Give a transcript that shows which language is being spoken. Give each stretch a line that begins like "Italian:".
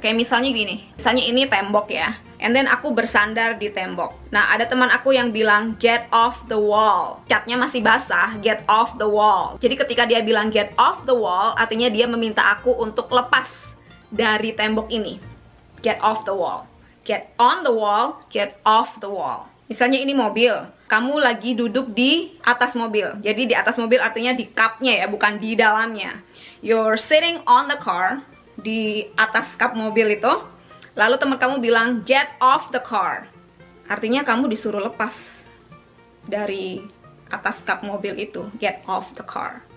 Indonesian: Kayak misalnya gini, misalnya ini tembok ya,
English: and then
Indonesian: aku bersandar di tembok. Nah, ada teman aku yang bilang
English: get off the wall.
Indonesian: Catnya masih basah, get off the wall. Jadi ketika dia bilang
English: get off the wall,
Indonesian: artinya dia meminta aku untuk lepas dari tembok ini.
English: Get off the wall. Get on the wall, get off the wall.
Indonesian: Misalnya ini mobil, kamu lagi duduk di atas mobil. Jadi di atas mobil artinya di cupnya ya, bukan di dalamnya.
English: You're sitting on the car,
Indonesian: di atas cup mobil itu. Lalu teman kamu bilang
English: get off the car.
Indonesian: Artinya kamu disuruh lepas dari atas cup mobil itu,
English: get off the car.